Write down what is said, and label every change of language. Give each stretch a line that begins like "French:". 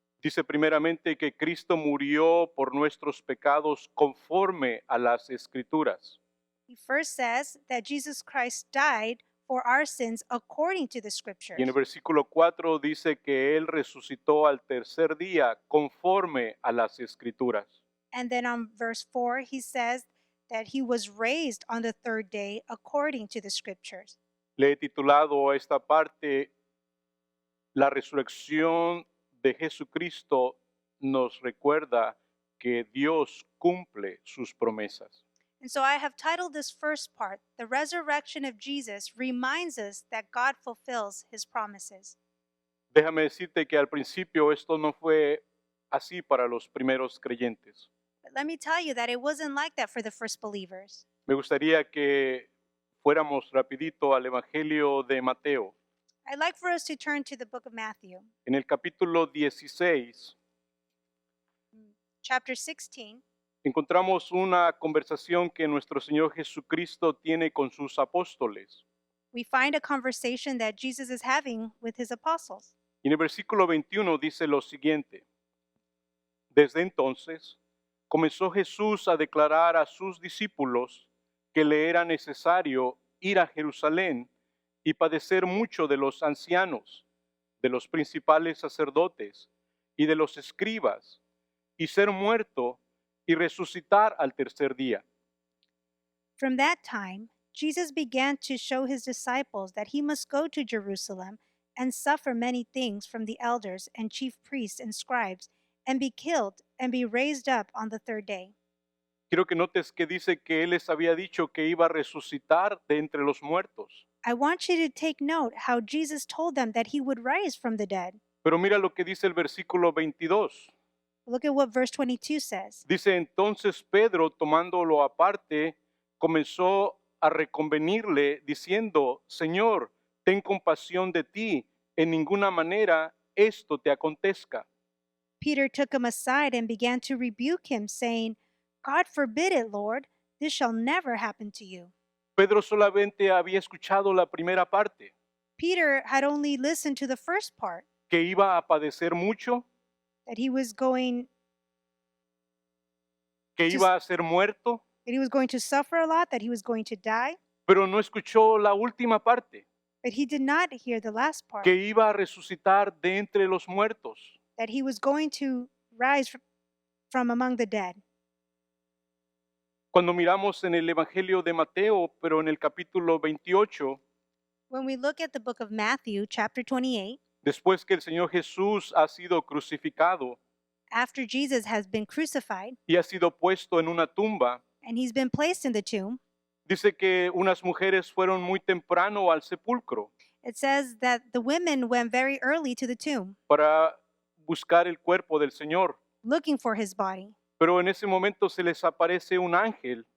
Spanish: Dice primeramente que Cristo murió por nuestros pecados conforme a las escrituras.
English: He first says that Jesus Christ died for our sins according to the scriptures.
Spanish: Y en el versículo 4 dice que Él resucitó al tercer día conforme a las escrituras.
English: And then on verse 4 he says that he was raised on the third day according to the scriptures.
Spanish: Le he titulado a esta parte, La resurrección de Jesucristo nos recuerda que Dios cumple sus promesas.
English: And so I have titled this first part, The Resurrection of Jesus reminds us that God fulfills his promises.
Spanish: Déjame decirte que al principio esto no fue así para los primeros creyentes.
English: But let me tell you that it wasn't like that for the first believers.
Spanish: Me gustaría que fuéramos rapidito al Evangelio de Mateo.
English: I'd like for us to turn to the book of Matthew,
Spanish: En el capítulo 16
English: chapter 16.
Spanish: encontramos una conversación que nuestro Señor Jesucristo tiene con sus apóstoles.
English: We find a conversation that Jesus is having with his apostles.
Spanish: Y en el versículo 21 dice lo siguiente. Desde entonces comenzó Jesús a declarar a sus discípulos que le era necesario ir a Jerusalén y padecer mucho de los ancianos, de los principales sacerdotes y de los escribas, y ser muerto y resucitar al tercer día.
English: From that time, Jesus began to show his disciples that he must go to Jerusalem and suffer many things from the elders and chief priests and scribes, and be killed and be raised up on the third day.
Spanish: Quiero que notes que dice que Él les había dicho que iba a resucitar de entre los muertos.
English: I want you to take note how Jesus told them that he would rise from the dead.
Spanish: Pero mira lo que dice el versículo 22.
English: Look at what verse 22 says.
Spanish: Dice, entonces Pedro, tomándolo aparte, comenzó a reconvenirle, diciendo, Señor, ten compasión de ti, en ninguna manera esto te acontezca.
English: Peter took him aside and began to rebuke him, saying, God forbid it, Lord, this shall never happen to you.
Spanish: Pedro solamente había escuchado la primera parte,
English: Peter had only listened to the first part,
Spanish: que iba a padecer mucho,
English: that he was going
Spanish: que
English: Just-
Spanish: iba a ser muerto,
English: to suffer a lot, that he was going to die,
Spanish: pero no escuchó la última parte,
English: but he did not hear the last part,
Spanish: que iba a resucitar de entre los muertos.
English: that he was going to rise from among the dead.
Spanish: Cuando miramos en el Evangelio de Mateo, pero en el capítulo 28,
English: When we look at the book of Matthew, chapter 28,
Spanish: después que el Señor Jesús ha sido crucificado
English: after Jesus has been crucified
Spanish: y ha sido puesto en una tumba,
English: and he's been placed in the tomb,
Spanish: dice que unas mujeres fueron muy temprano al sepulcro
English: it says that the women went very early to the tomb
Spanish: para buscar el cuerpo del Señor.
English: looking for his body.
Spanish: Pero en ese momento se les aparece un ángel